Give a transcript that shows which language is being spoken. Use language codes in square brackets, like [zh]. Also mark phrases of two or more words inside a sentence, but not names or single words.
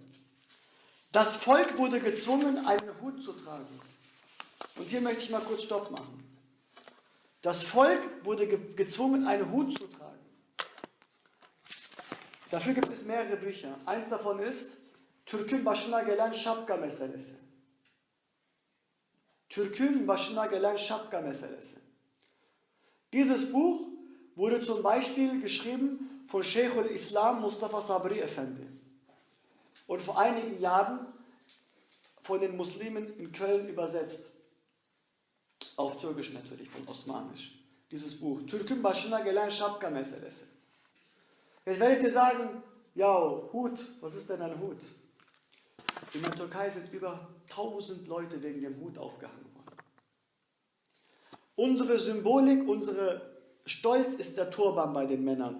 [de] Das Volk wurde gezwungen, einen Hut zu tragen. Und hier möchte ich mal kurz Stopp machen. Das Volk wurde gezwungen, einen Hut zu tragen. Dafür gibt es mehrere Bücher. Eins davon ist Türk'ün başına gelen şapka meselesi. Türk'ün başına gelen şapka meselesi. Dieses Buch wurde zum Beispiel geschrieben von Sheikhul Islam Mustafa Sabri Efendi und vor einigen Jahren von den Muslimen in Köln übersetzt. Auf Türkisch natürlich, von Osmanisch. Dieses Buch. Türk'ün başına gelen şapka meselesi. Jetzt werdet ihr sagen, ja, Hut, was ist denn ein Hut? In der Türkei sind über 1000 Leute wegen dem Hut aufgehangen worden. Unsere Symbolik, unsere Stolz ist der Turban bei den Männern.